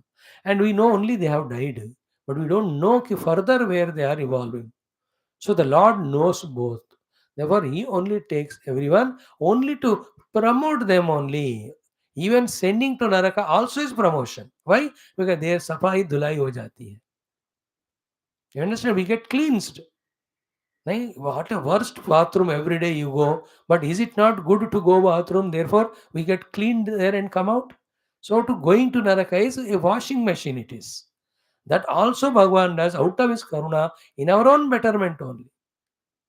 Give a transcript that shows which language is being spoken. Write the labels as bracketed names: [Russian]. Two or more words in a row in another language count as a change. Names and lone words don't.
[English] And we know only they have died. But we don't know further where they are evolving. So the Lord knows both. Therefore, He only takes everyone only to promote them only. Even sending to Naraka also is promotion. Why? Because their [Hindi] safai dhulai ho jati hai. [English] You understand? We get cleansed. Nahi? What a worst bathroom every day you go. But is it not good to go bathroom? Therefore, we get cleaned there and come out. So to going to Naraka is a washing machine it is. That also Bhagavan does out of His karuna in our own betterment only.